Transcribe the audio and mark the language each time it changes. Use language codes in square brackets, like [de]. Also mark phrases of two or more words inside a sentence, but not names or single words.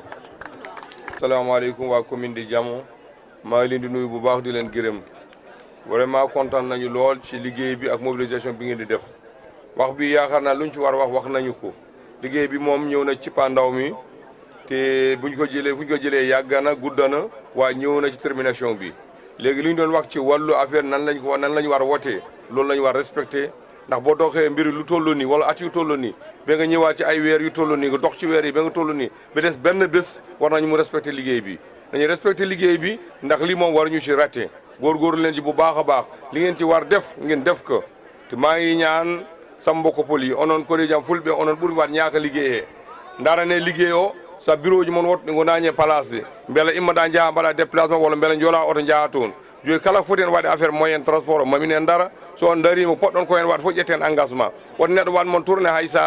[wo] asalaamaaleykum waa commune di Diama maa ngi leen di nuyu bu baax di leen gërëm vraiment kontaan nañu lool ci liggéey bi ak mobilisation bi ngeen di def wax bi yaakaar naa luñ ci war wax nañu ko liggéey bi moom ñëw na ci pandaw mi te fu ñu ko jëlee yàgg na gudd na waaye ñëw na ci termination bi léegi lu ñu doon wax ci wàllu affaire nan lañ war a wotee loolu la ñu war respecté ndax boo doxee mbir lu toll nii wala at yu toll nii ba nga ñëwaat ci ay weer yu toll nii nga dox ci weer yi ba nga toll nii ba des benn bés war nañu mu respecté liggéey bi dañuy respecté liggéey bi ndax lii moom war ñu ci raté góorgóorlu leen ci bu baax a baax li ngeen ci war def ngeen def ko te maa ngi ñaan sam mbokko pol yi [ff] onon ko jam fulɓe onon ɓuri wat ñaaka liggéeyee ndarane liggéey o sa bureau ji mon wotɗi gonañe [fr] place de [ff] beela immaɗa jaaha mbaɗa déplacement walla beela joola oto jaaha toon joni kala foti en waɗi affaire [fr] moyen transport [ff] o mamin en dara so on darima poɗɗon ko hen waɗa fof ƴetten engagement won neɗɗo wat mon tourné hay saha